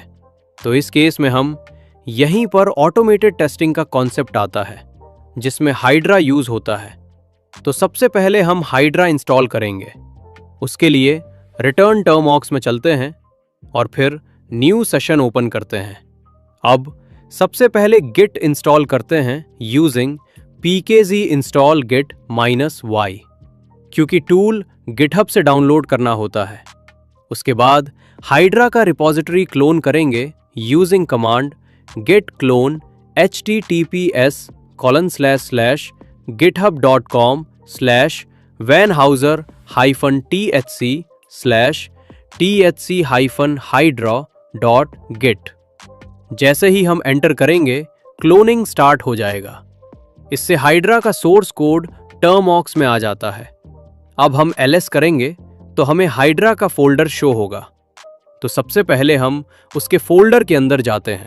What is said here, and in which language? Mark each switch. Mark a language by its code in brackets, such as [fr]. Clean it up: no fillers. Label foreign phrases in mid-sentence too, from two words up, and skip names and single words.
[hi] तो इस केस में हम यहीं पर [en] automated testing [hi] का कॉन्सेप्ट आता है जिसमें हाइड्रा यूज़ होता है। तो सबसे पहले हम हाइड्रा इंस्टॉल करेंगे। उसके लिए रिटर्न टर्मऑक्स में चलते हैं और फिर [en] new session open [hi] करते हैं। अब सबसे पहले गिट इंस्टॉल करते हैं [en] using pkg install git -y, [hi] क्योंकि टूल गिटहब से डाउनलोड करना होता है। उसके बाद हाइड्रा का [en] repository clone [hi] करेंगे [en] using command git clone https://github.com/vanhauser-thc/thc-hydra.git. [hi] जैसे ही हम एंटर करेंगे [en] cloning start [hi] हो जाएगा। इससे हाइड्रा का [en] source code [hi] टर्मऑक्स में आ जाता है। अब हम ls करेंगे तो हमें हाइड्रा का [en] folder show [hi] होगा। तो सबसे पहले हम उसके फोल्डर के अंदर जाते हैं।